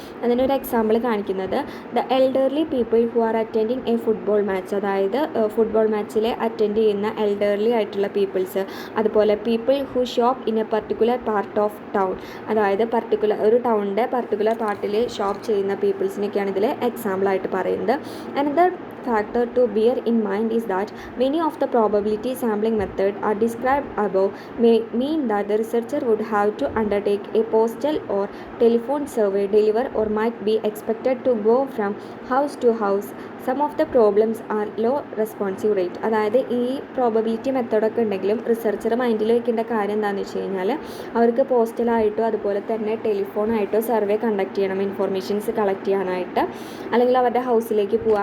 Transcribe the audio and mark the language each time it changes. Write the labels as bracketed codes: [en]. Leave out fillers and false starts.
[ml] അതിനൊരു എക്സാമ്പിൾ കാണിക്കുന്നത് [en] The elderly people who are attending a football match. [ml] അതായത് football മാച്ചിൽ അറ്റൻഡ് ചെയ്യുന്ന എൽഡർലി ആയിട്ടുള്ള പീപ്പിൾസ്, അതുപോലെ [en] People who shop in a particular part of town. [ml] അതായത് ഒരു ടൗണിൻ്റെ പർട്ടിക്കുലർ പാർട്ടിൽ ഷോപ്പ് ചെയ്യുന്ന പീപ്പിൾസിനൊക്കെയാണ് ഇതിൽ എക്സാമ്പിളായിട്ട് പറയുന്നത്. [en] Another factor to bear in mind is that many of the probability sampling methods are described above may mean that the researcher would have to undertake a postal or telephone survey, deliver or might be expected to go from house to house. Some of the problems are low responsive rate. [ml] അതായത് ഈ probability മെത്തേഡൊക്കെ ഉണ്ടെങ്കിലും researcher മൈൻഡിൽ വയ്ക്കേണ്ട കാര്യം എന്താണെന്ന് വെച്ച് കഴിഞ്ഞാൽ അവർക്ക് പോസ്റ്റലായിട്ടോ അതുപോലെ തന്നെ ടെലിഫോണായിട്ടോ സർവേ കണ്ടക്ട് ചെയ്യണം, ഇൻഫോർമേഷൻസ് കളക്ട് ചെയ്യാനായിട്ട്, അല്ലെങ്കിൽ അവരുടെ ഹൗസിലേക്ക് പോവുക.